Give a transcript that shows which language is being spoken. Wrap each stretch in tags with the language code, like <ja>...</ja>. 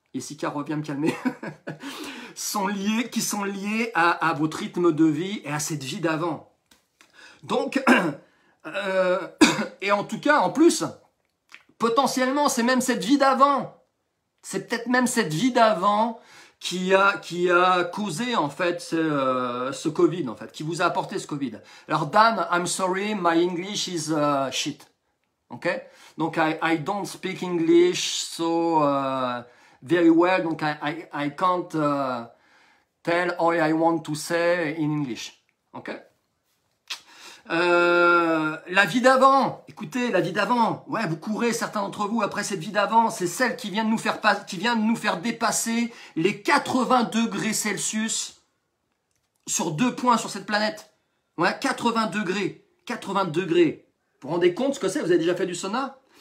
<fr>Jessica revient me calmer. qui sont liés à votre rythme de vie et à cette vie d'avant. Donc, et en tout cas, en plus, potentiellement, c'est même cette vie d'avant. C'est peut-être même cette vie d'avant qui a causé en fait ce Covid, en fait, qui vous a apporté ce Covid.</fr> <en>Alors Dan, I'm sorry, my English is shit. Okay? Donc I don't speak English so very well, donc I can't tell all I want to say in English. Okay?</en> <fr>La vie d'avant, écoutez, la vie d'avant, ouais, vous courez, certains d'entre vous, après cette vie d'avant, c'est celle qui vient de nous faire dépasser les 80 degrés Celsius sur 2 points sur cette planète. Ouais, 80 degrés. 80 degrés. Vous vous rendez compte ce que c'est? Vous avez déjà fait du sauna?</fr>